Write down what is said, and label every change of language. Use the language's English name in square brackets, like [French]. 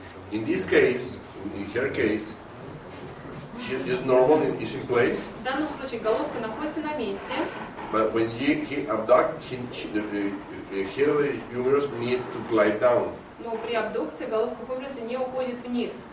[English] In this case, in her case, she is normal, is in place. [Russian] В данном случае головка находится на месте. [English] But when he abduct, the head of the humerus need to glide down. [Russian] Но при абдукции головка хумеруса не уходит вниз.